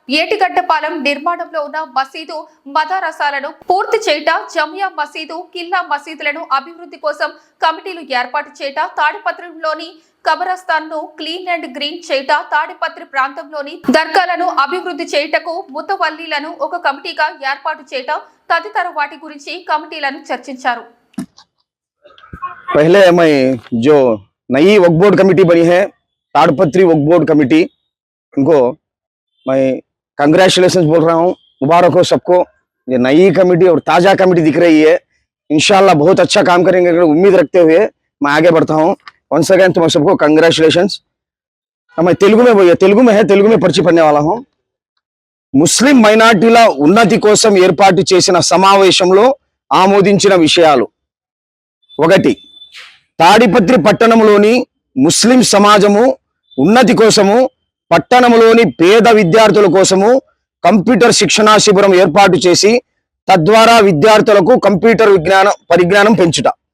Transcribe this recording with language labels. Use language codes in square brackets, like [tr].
[te] ఏటిగడ్డపాలెం నిర్మాణంలో ఉన్న మసీదు మదరసాలను పూర్తి చేయట, జమియా మసీదు, కిల్లా మసీదులను అభివృద్ధి కోసం కమిటీలు ఏర్పాటు చేయట, తాడిపత్రిలోని కబరస్థాన్ ను క్లీన్ అండ్ గ్రీన్ చేయట, తాడిపత్రి ప్రాంతంలోని దర్గాలను అభివృద్ధి చేయటకు ముతవల్లీలను ఒక కమిటీగా ఏర్పాటు చేయట తదితర వాటి గురించి కమిటీలను చర్చించారు. [hi] पहले मैं जो नई वक्फ बोर्ड कमेटी बनी है ताड़पत्री वक्फ बोर्ड कमेटी, उनको मैं कंग्रेचुलेशन बोल रहा हूँ, मुबारक हो सबको। ये नई कमेटी और ताज़ा कमेटी दिख रही है, इंशाल्लाह बहुत अच्छा काम करेंगे उम्मीद रखते हुए मैं आगे बढ़ता हूँ। [en] once again [hi] तुम सबको कंग्रेचुलेशन। मैं तेलुगु में परिचय पढ़ने वाला हूँ। [te] ముస్లిం మైనారిటీల ఉన్నతి కోసం ఏర్పాటు చేసిన సమావేశంలో ఆమోదించిన విషయాలు: 1. తాడిపత్రి పట్టణంలోని ముస్లిం సమాజము ఉన్నతి కోసము పట్టణంలోని పేద విద్యార్థుల కోసము కంప్యూటర్ శిక్షణా శిబిరం ఏర్పాటు చేసి తద్వారా విద్యార్థులకు కంప్యూటర్ పరిజ్ఞానం పెంచుట.